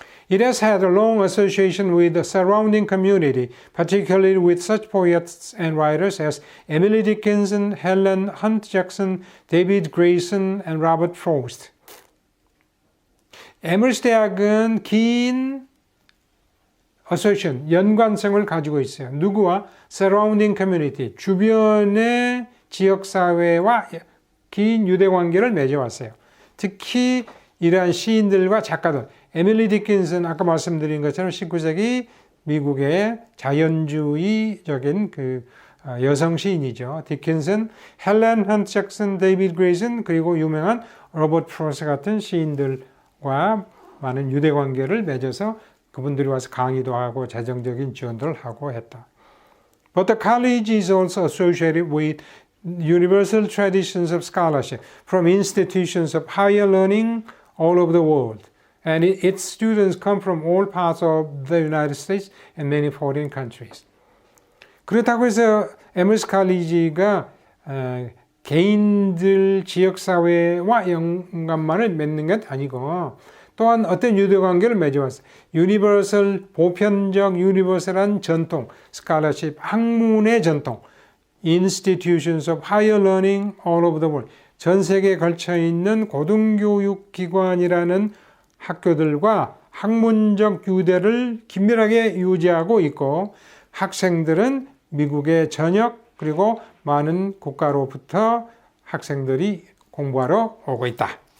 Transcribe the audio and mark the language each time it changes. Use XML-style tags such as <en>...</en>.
<en>It has had a long association with the surrounding community, particularly with such poets and writers as Emily Dickinson, Helen Hunt Jackson, David Grayson, and Robert Frost.</en> <ko>에머스 대학은 긴 association, 연관성을 가지고 있어요. 누구와? surrounding community, 주변의 지역사회와 긴 유대관계를 맺어왔어요. 특히 이러한 시인들과 작가들, 에밀리 디킨슨, 아까 말씀드린 것처럼 19세기 미국의 자연주의적인 그 여성 시인이죠. 디킨슨, 헬렌 헌트 잭슨, 데이비드 그레이슨, 그리고 유명한 로버트 프로스트 같은 시인들과 많은 유대관계를 맺어서 그분들이 와서 강의도 하고 재정적인 지원들을 하고 했다.</ko> <en>But the college is also associated with universal traditions of scholarship from institutions of higher learning all over the world. And its students come from all parts of the United States and many foreign countries.</en> <ko>그렇다고 해서 에머스 칼리지가 개인들 지역사회와 연관만을 맺는 것 아니고 또한 어떤 유대관계를 맺어왔어요. 유니버설, 보편적 유니버설한 전통, 스칼러십, 학문의 전통,</ko> <en>institutions of higher learning all over the world,</en> <ko>전 세계에 걸쳐 있는 고등교육기관이라는 학교들과 학문적 유대를 긴밀하게 유지하고 있고 학생들은 미국의 전역 그리고 많은 국가로부터 학생들이 공부하러 오고 있다.</ko>